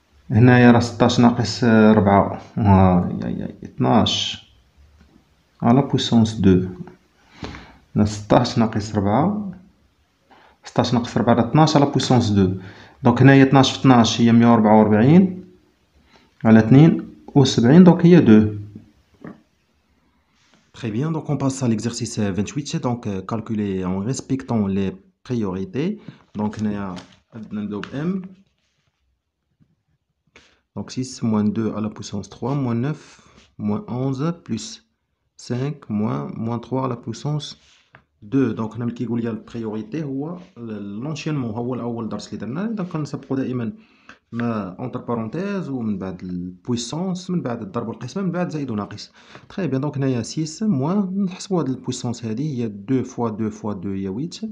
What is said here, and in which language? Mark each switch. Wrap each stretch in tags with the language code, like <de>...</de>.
<ar>هنايا راه 16 ناقص 4 هاي 12 على بويسونس 2. 16 ناقص 4 16 ناقص 4 راه 12 على بويسونس 2. دونك هنايا 12 في 12 هي 144 على 72 دونك هي 2.</ar> <fr>Très bien, donc on passe à l'exercice 28, donc calculer en respectant les priorités. Donc on a M, donc 6 moins 2 à la puissance 3, moins 9, moins 11, plus 5, moins 3 à la puissance 2. Donc on a</fr> <ar>كيقول لي البريوريتي هو l'enchaînement هو الأول درس اللي درناه. دونك كنسبقو دائما ما اونتر بارونتيز ومن بعد البويسونس من بعد الضرب والقسمة من بعد زائد وناقص. تري بيان دونك هنايا 6 موان نحسبو هاد البويسونس هادي هي 2 فوا 2 فوا 2 هي 8.</ar>